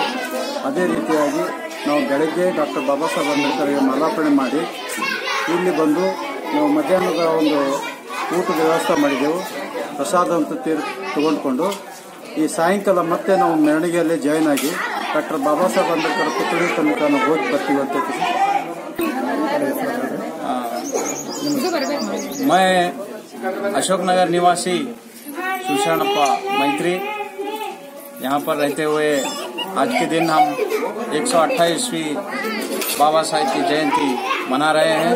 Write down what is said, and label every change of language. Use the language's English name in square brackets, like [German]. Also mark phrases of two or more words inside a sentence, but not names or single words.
[Kannada] ಅದೇ ರೀತಿಯಾಗಿ ನಾವು ಬೆಳಗ್ಗೆ ಡಾಕ್ಟರ್ ಬಾಬಾ ಸಾಹೇಬ್ ಅಂಬೇಡ್ಕರ್ಗೆ ಮಾಲಾರ್ಪಣೆ ಮಾಡಿ ಇಲ್ಲಿ ಬಂದು ನಾವು ಮಧ್ಯಾಹ್ನದ ಒಂದು ಊಟದ ವ್ಯವಸ್ಥೆ ಮಾಡಿದೆವು. ಪ್ರಸಾದ ಅಂತ ತಗೊಂಡ್ಕೊಂಡು ಈ ಸಾಯಂಕಾಲ ಮತ್ತೆ ನಾವು ಮೆರವಣಿಗೆಯಲ್ಲಿ ಜಾಯಿನ್ ಆಗಿ ಡಾಕ್ಟರ್ ಬಾಬಾ ಸಾಹೇಬ್ ಅಂಬೇಡ್ಕರ್ ಪುತ್ಥಳಿ ತನಕ ನಾವು ಹೋಗಿ ಬರ್ತೀವಿ ಅಂತ. [Hindi] मैं अशोक नगर निवासी सुषाणप्पा मैत्री यहाँ पर रहते हुए आज के दिन हम 128वीं बाबा साहब की जयंती मना रहे हैं।